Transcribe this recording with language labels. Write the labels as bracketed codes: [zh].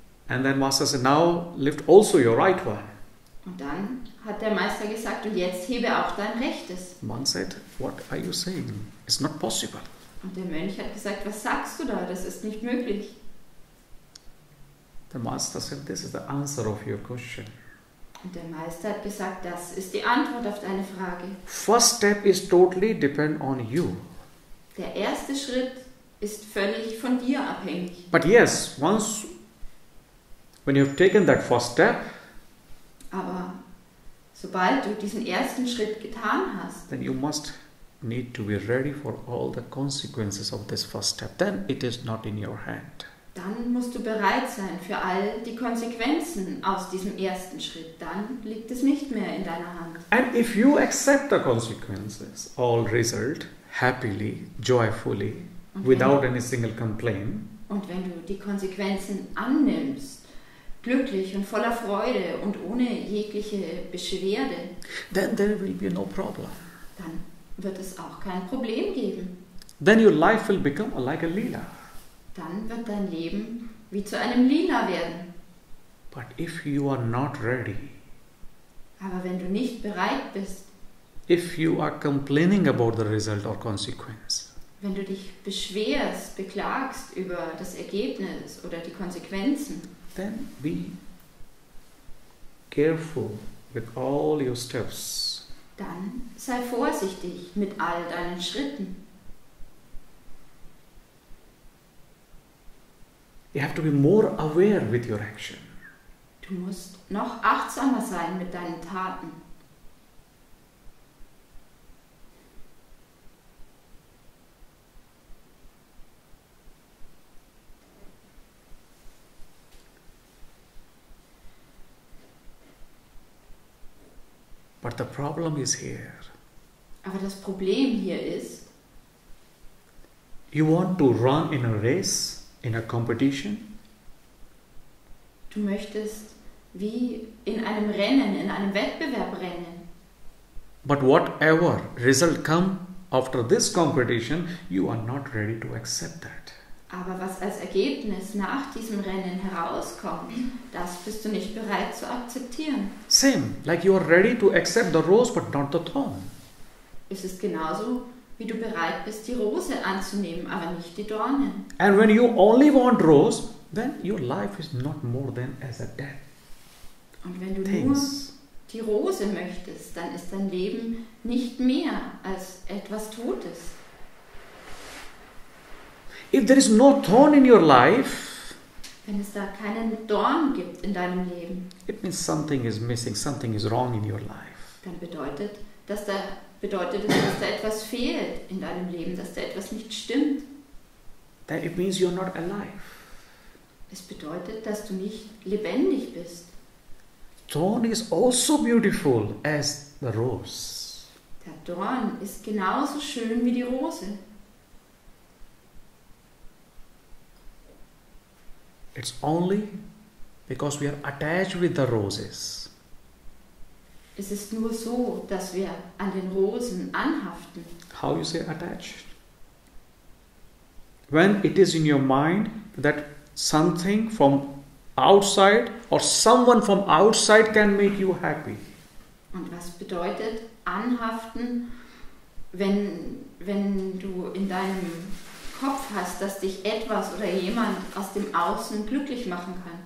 [en] And then Master said, now lift also your right one. [de] Und dann hat der Meister gesagt, und jetzt hebe auch dein rechtes. [en] Monk said, what are you saying? It's not possible. [de] Und der Mönch hat gesagt, was sagst du da? Das ist nicht möglich. [en] The Master said, this is the answer of your question. [de] Und der Meister hat gesagt, das ist die Antwort auf deine Frage. [en] First step is totally depend on you. [de] Der erste Schritt ist völlig von dir abhängig. [en] But yes, when you've taken that first step, [de] Aber sobald du diesen ersten Schritt getan hast, [en] then you must need to be ready for all the consequences of this first step. Then it is not in your hand. [de] dann musst du bereit sein für all die Konsequenzen aus diesem ersten Schritt. Dann liegt es nicht mehr in deiner Hand. [en] And if you accept the consequences, all result happily, joyfully, without any single complaint, [de] Und wenn du die Konsequenzen annimmst, glücklich und voller Freude und ohne jegliche Beschwerde, [en] then there will be no problem. [de] dann wird es auch kein Problem geben. [en] Then your life will become like a lila. [de] Dann wird dein Leben wie zu einem Lila werden. [en] But if you are not ready, [de] Aber wenn du nicht bereit bist, [en] if you are complaining about the result or consequence, [de] wenn du dich beschwerst, beklagst über das Ergebnis oder die Konsequenzen, [en] then be careful with all your steps. [de] dann sei vorsichtig mit all deinen Schritten. [en] You have to be more aware with your action. [de] Du musst noch achtsamer sein mit deinen Taten. [en] But the problem is here. [de] Aber das Problem hier ist, [en] You want to run in a race, in a competition, [de] du möchtest wie in einem Rennen, in einem Wettbewerb rennen. [en] but whatever result come after this competition, you are not ready to accept that. [de] Aber was als Ergebnis nach diesem Rennen herauskommt, das bist du nicht bereit zu akzeptieren. [en] Same, like you are ready to accept the rose but not the thorn. [de] Es ist genauso, wie du bereit bist, die Rose anzunehmen, aber nicht die Dornen. [en] And when you only want rose, then your life is not more than as a dead [de] Und wenn du nur [en] things. [de] die Rose möchtest, dann ist dein Leben nicht mehr als etwas Totes. [en] If there is no thorn in your life, [de] Wenn es da keinen Dorn gibt in deinem Leben, [en] it means something is missing, something is wrong in your life. [de] dann bedeutet es, dass da etwas fehlt in deinem Leben, dass da etwas nicht stimmt. [en] Then it means you are not alive. [de] Es bedeutet, dass du nicht lebendig bist. [en] Thorn is also beautiful as the rose. [de] Der Dorn ist genauso schön wie die Rose. [en] It's only because we are attached with the roses. [de] Es ist nur so, dass wir an den Rosen anhaften. [en] How you say attached? When it is in your mind that something from outside or someone from outside can make you happy. [de] Und was bedeutet anhaften, wenn du in deinem Kopf hast, dass dich etwas oder jemand aus dem Außen glücklich machen kann?